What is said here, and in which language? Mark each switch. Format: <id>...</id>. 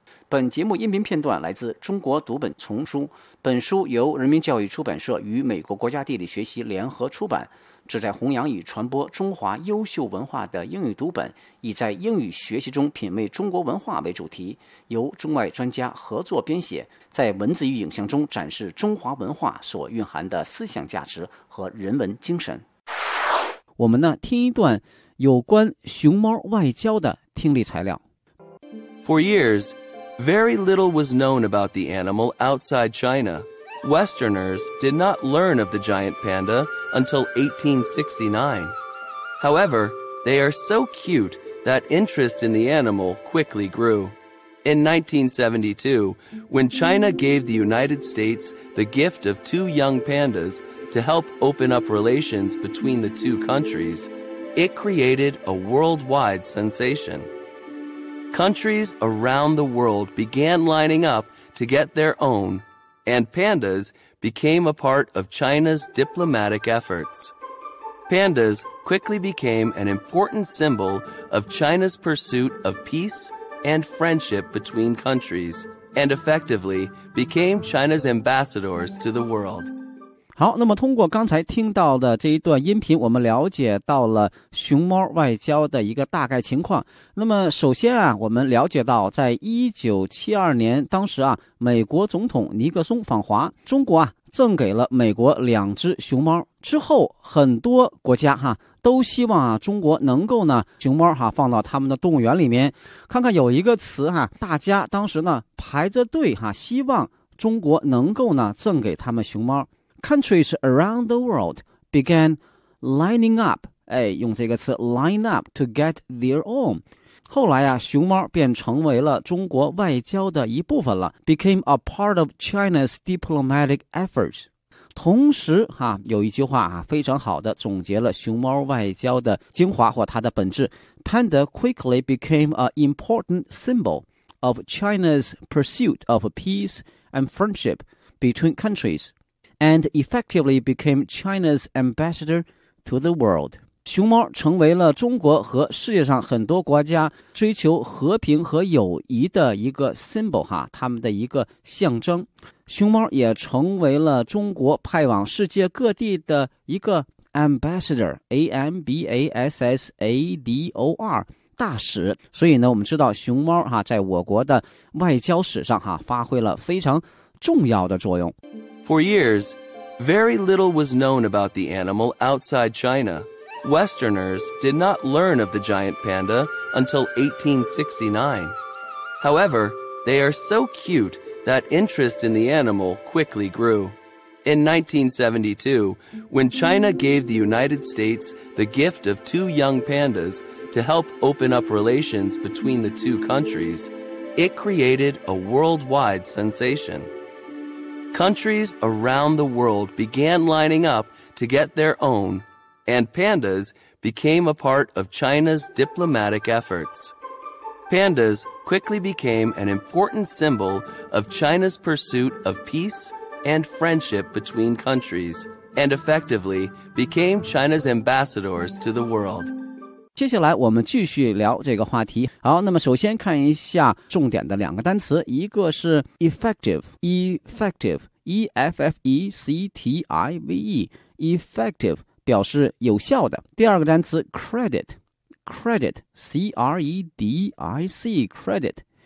<zh>本节目音频片段来自《中国读本》丛书，本书由人民教育出版社与美国国家地理学习联合出版，旨在弘扬与传播中华优秀文化的英语读本，以在英语学习中品味中国文化为主题，由中外专家合作编写，在文字与影像中展示中华文化所蕴含的思想价值和人文精神。我们呢，听一段有关熊猫外交的听力材料。</zh> <en>For years, very little was known about the animal outside China. Westerners did not learn of the giant panda until 1869. However, they are so cute that interest in the animal quickly grew. In 1972, when China gave the United States the gift of two young pandas to help open up relations between the two countries, it created a worldwide sensation. Countries around the world began lining up to get their own,and pandas became a part of China's diplomatic efforts. Pandas quickly became an important symbol of China's pursuit of peace and friendship between countries, and effectively became China's ambassadors to the world.</en> <zh>好，那么通过刚才听到的这一段音频，我们了解到了熊猫外交的一个大概情况。那么首先啊，我们了解到在1972年，当时啊，美国总统尼克松访华，中国啊，赠给了美国两只熊猫。之后很多国家哈，都希望啊，中国能够呢，熊猫哈，放到他们的动物园里面。看看有一个词哈，大家当时呢，排着队哈，希望中国能够呢，赠给他们熊猫。</zh> <en>Countries around the world began lining up,</en> <zh>用这个词</zh> <en>line up to get their own.</en> <zh>后来啊，熊猫便成为了中国外交的一部分了</zh> <en>became a part of China's diplomatic efforts.</en> <zh>同时啊，有一句话啊，非常好的总结了熊猫外交的精华或它的本质</zh> <en>Panda quickly became an important symbol of China's pursuit of peace and friendship between countriesand effectively became China's ambassador to the world.</en> <zh>熊猫成为了中国和世界上很多国家追求和平和友谊的一个 symbol, 哈，他们的一个象征。熊猫也成为了中国派往世界各地的一个 ambassador, A-M-B-A-S-S-A-D-O-R, 大使。所以呢，我们知道熊猫哈，在我国的外交史上哈，发挥了非常重要的作用。</zh> <en>For years, very little was known about the animal outside China. Westerners did not learn of the giant panda until 1869. However, they are so cute that interest in the animal quickly grew. In 1972, when China gave the United States the gift of two young pandas to help open up relations between the two countries, it created a worldwide sensation. Countries around the world began lining up to get their own, and pandas became a part of China's diplomatic efforts. Pandas quickly became an important symbol of China's pursuit of peace and friendship between countries, and effectively became China's ambassadors to the world.</en> <zh>接下来我们继续聊这个话题。好，那么首先看一下重点的两个单词，一个是 effective,E-F-F-E-C-T-I-V-E, effective, 表示有效的。第二个单词 credit, credit, C-R-E-D-I-C, credit,</zh>